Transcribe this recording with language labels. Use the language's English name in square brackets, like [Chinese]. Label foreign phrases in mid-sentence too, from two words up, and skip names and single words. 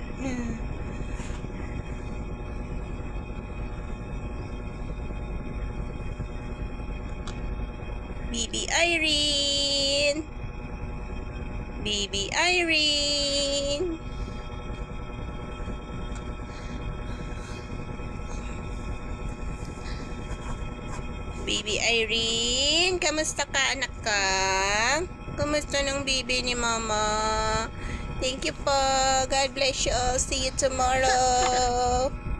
[Filipino] Baby Irene. Baby Irene. Baby Irene, kamusta ka, anak ka? Kamusta ng baby ni mama? [English] Thank you [Filipino] po. [English] God bless you all. See you tomorrow.